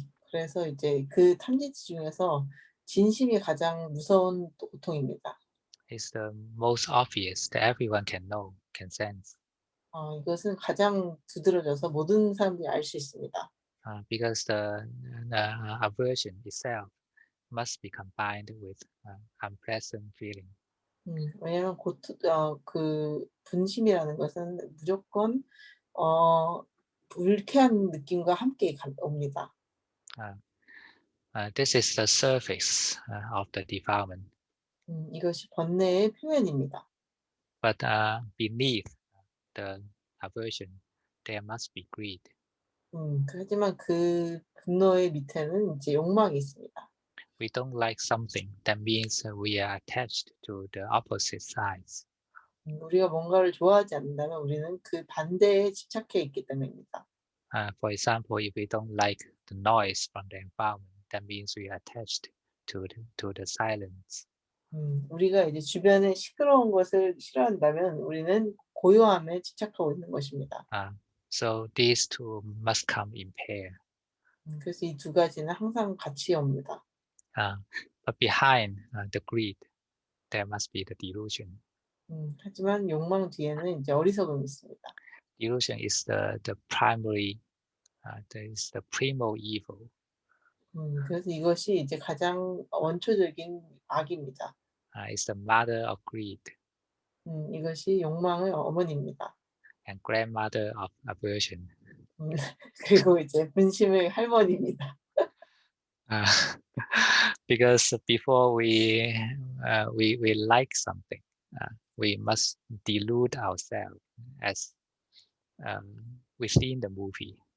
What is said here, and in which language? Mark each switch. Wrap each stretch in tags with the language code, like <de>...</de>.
<ko>그래서 이제 그 탐진치 중에서 진심이 가장 무서운 고통입니다.</ko> <en>It's the most obvious that everyone can know, can sense.</en> <ko>이것은 가장 두드러져서 모든 사람들이 알 수 있습니다.</ko> <en>Because the aversion itself must be combined with unpleasant feeling.</en> <ko>왜냐하면 그 분심이라는 것은 무조건 불쾌한 느낌과 함께 옵니다.</ko> <en>This is the surface of the defilement.</en> <ko>이것이 번뇌의 표면입니다.</ko> <en>But beneath the aversion, there must be greed.</en> <ko>하지만 그 분노의 밑에는 이제 욕망이 있습니다.</ko> <en>We don't like something. That means we are attached to the opposite sides.</en> <ko>우리가 뭔가를 좋아하지 않는다면 우리는 그 반대에 집착해 있기 때문입니다.</ko> <en>For example, if we don't like the noise from the environment, that means we are attached to the silence.</en> <ko>우리가 이제 주변에 시끄러운 것을 싫어한다면 우리는 고요함에 집착하고 있는 것입니다.</ko> <en>So these two must come in pair.</en> <ko>그래서 이 두 가지는 항상 같이 옵니다.</ko> <en>But behind the greed, there must be the delusion.</en> <ko>하지만 욕망 뒤에는 이제 어리석음이 있습니다.</ko> <en>Delusion is the primary, is the primal evil.</en> <ko>그래서 이것이 이제 가장 원초적인 악입니다.</ko> <en>It's the mother of greed.</en> <ko>이것이 욕망의 어머니입니다.</ko> <en>And grandmother of aversion.</en> <ko>그리고 이제 분심의 할머니입니다.</ko> <en>Because before we like something, we must delude ourselves as within the movie.</en>